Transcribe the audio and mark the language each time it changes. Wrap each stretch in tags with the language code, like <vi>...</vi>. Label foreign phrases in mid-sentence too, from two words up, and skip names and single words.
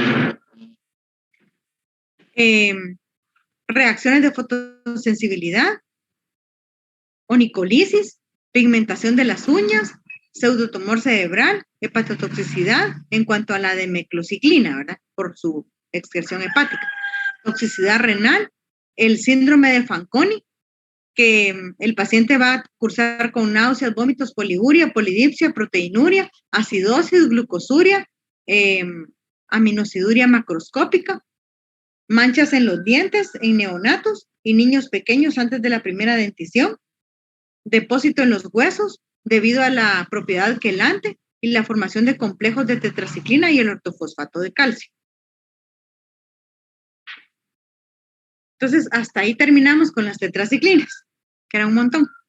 <es>Reacciones de fotosensibilidad, onicolisis, pigmentación de las uñas, pseudotumor cerebral, hepatotoxicidad en cuanto a la demeclociclina, ¿verdad? Por su excreción hepática. Toxicidad renal, el síndrome de Fanconi, que el paciente va a cursar con náuseas, vómitos, poliguria, polidipsia, proteinuria, acidosis, glucosuria, aminosiduria macroscópica, manchas en los dientes en neonatos y niños pequeños antes de la primera dentición, depósito en los huesos debido a la propiedad quelante y la formación de complejos de tetraciclina y el ortofosfato de calcio. Entonces, hasta ahí terminamos con las tetraciclinas, que era un montón.</es>